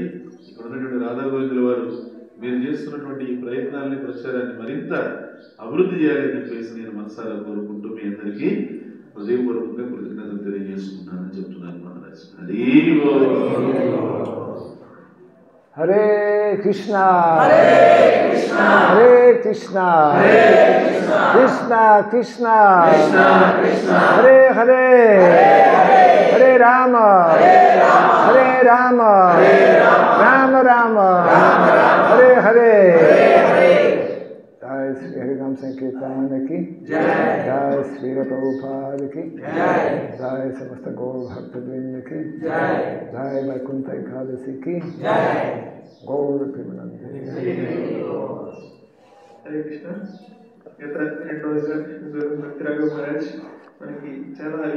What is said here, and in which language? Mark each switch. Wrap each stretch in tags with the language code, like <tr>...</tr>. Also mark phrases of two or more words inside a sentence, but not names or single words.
<te>ఇక్కడ ఉన్నటువంటి రాధా గోవిందుల వారు మీరు చేస్తున్నటువంటి ఈ ప్రయత్నాలని, ప్రచారాన్ని మరింత అభివృద్ధి చేయాలని చెప్పేసి నేను మనసారా కోరుకుంటూ మీ అందరికీ హృదయపూర్వకంగా కృతజ్ఞతలు తెలియజేసుకుంటానని చెప్తున్నాను మహారాజ్.</te> <sa>हरे कृष्ण, हरे कृष्ण, कृष्ण कृष्ण, हरे हरे, हरे राम, हरे राम, राम राम, हरे हरे.</sa> <hi>जय श्री हरिनाम संकीर्तन की, जय श्री प्रभुपाद की, जय समस्त गौर भक्त वृंद की, जय वैकुंठ एकादशी की, गौर प्रेमानंदे.</hi> <te>హరే కృష్ణ. గత 2 రోజులుగా భక్తిరాఘవ మహారాజ్ మనకి చాలా</te>